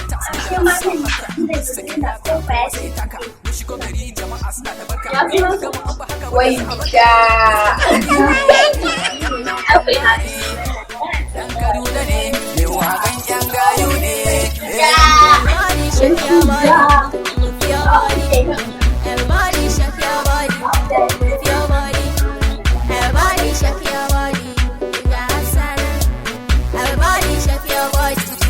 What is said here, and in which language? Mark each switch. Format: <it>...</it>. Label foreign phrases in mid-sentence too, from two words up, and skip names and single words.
<ha>Ashe ma zan yi da su suna so ba ya ce. Wai, ja. Dan Kaduna ne, mai waƙan ƴan gayu ne. Ja.</ha> <en>Everybody shake your body, move your body. Everybody shake your body, move your body. Everybody shake your body. You got salad. Everybody shake your body.</en>